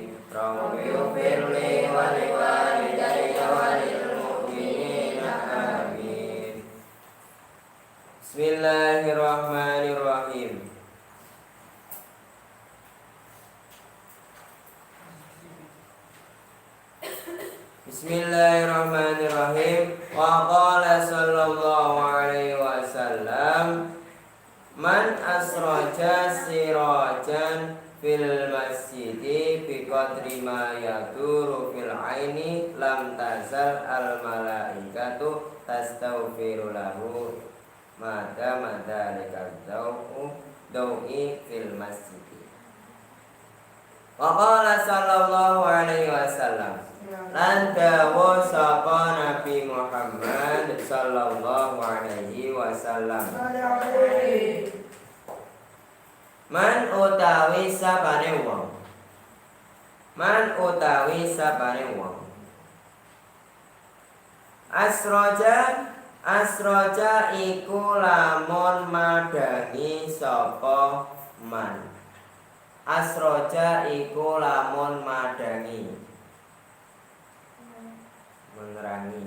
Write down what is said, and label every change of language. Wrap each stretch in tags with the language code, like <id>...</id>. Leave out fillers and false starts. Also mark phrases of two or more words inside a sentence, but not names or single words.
<ar>ربي اغفر لي ولوالدي وللمؤمنين آمين. بسم الله الرحمن الرحيم. بسم الله الرحمن الرحيم. وقال صلى الله عليه وسلم، من أسرج سراجا في المسجد بقدر ما يدور في العين لم تزل الملائكة تستغفر له ما دام ذلك الضوء في المسجد. وقال صلى الله عليه وسلم,</ar> <jv>lan dawa sapa Nabi Muhammad</jv> <ar>صلى الله عليه وسلم,</ar> <jv>man utawi sapane wong, man utawi sapane wong, asroja iku lamun madangi sapa man, asroja iku lamun madangi, menerangi.</jv>